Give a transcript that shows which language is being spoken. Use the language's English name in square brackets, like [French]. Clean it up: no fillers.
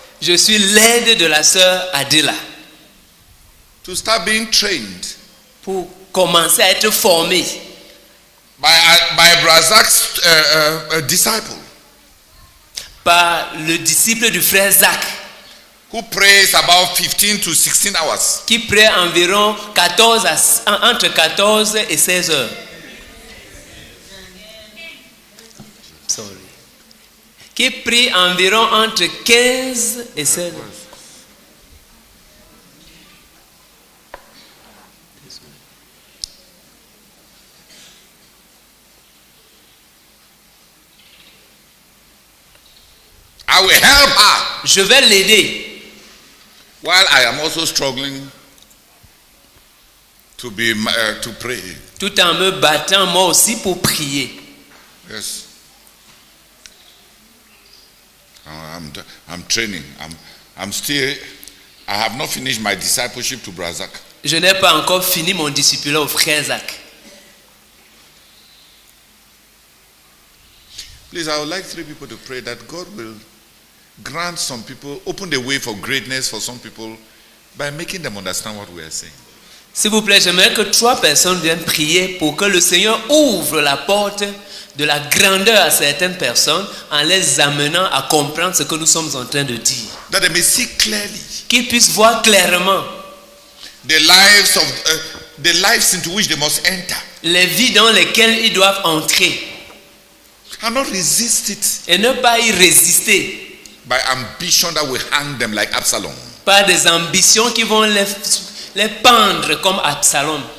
[French] Je suis l'aide de la sœur Adela. [English] To start being trained [French] Pour commencer à être formé [English] by Brazak's disciple, [French] par le disciple du frère Zach, [English] who prays about 15 to 16 hours. [French] qui prie environ entre 14 et 16 heures. Sorry. Qui prie environ entre 15 et 16 heures. [English] I will help her [French] Je vais l'aider [English] while I am also struggling to pray. [French] tout en me battant moi aussi pour prier. [English] Yes. I'm training. I'm still. I have not finished my discipleship to Brazak. [French] Je n'ai pas encore fini mon discipulat au frère Zach. [English] Please, I would like 3 people to pray that God will grant some people, open the way for greatness for some people by making them understand what we are saying. [French] S'il vous plaît, j'aimerais que 3 personnes viennent prier pour que le Seigneur ouvre la porte de la grandeur à certaines personnes en les amenant à comprendre ce que nous sommes en train de dire. [English] That they may see clearly [French] Qu'ils puissent voir clairement [English] the lives into which they must enter [French] les vies dans lesquelles ils doivent entrer [English] and not resist it [French] et ne pas y résister [English] by ambition that will hang them like Absalom. [French] par des ambitions qui vont les pendre comme Absalom.